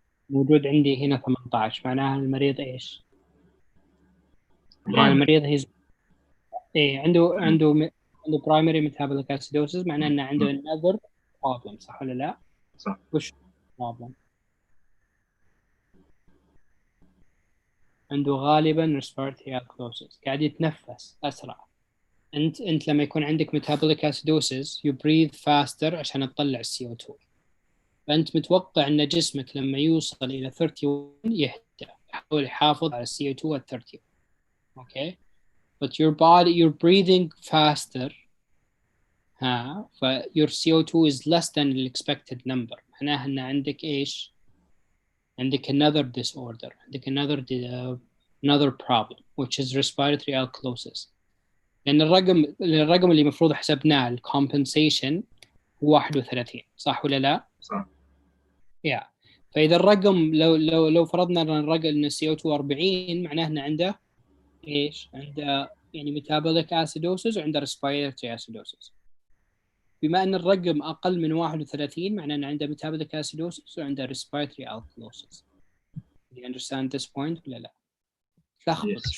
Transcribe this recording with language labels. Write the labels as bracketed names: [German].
[Arabic] موجود عندي هنا 18 معناها المريض ايش؟ معناها المريض ايه عنده عنده primary metabolic acidosis معناه انه عنده another problem صح ولا لا؟ صح. وش problem؟ عنده غالبا respiratory alkalosis قاعد يتنفس اسرع. انت لما يكون عندك metabolic acidosis [English] you breathe faster [Arabic] عشان تطلع CO2. فانت متوقع ان جسمك لما يوصل الى 31 يهدى يحاول يحافظ على CO2 at 30. [English] okay but you're breathing faster ف your CO2 is less than the expected number. [Arabic] معناها ان عندك ايش؟ عندك another disorder, عندك another problem [English] which is respiratory alkalosis. [Arabic] لأن الرقم اللي المفروض حسبناه الcompensation هو 31 صح ولا لا؟ صح. [English] yeah. [Arabic] فإذا الرقم لو فرضنا أن الرقم إن CO2 40 معناه إنه عنده إيش؟ عنده يعني metabolic acidosis وعنده respiratory acidosis. بما أن الرقم أقل من 31 معناه إنه عنده metabolic acidosis وعنده respiratory alkalosis. [English] Do you understand this point [Arabic] ولا لا؟ تلخبط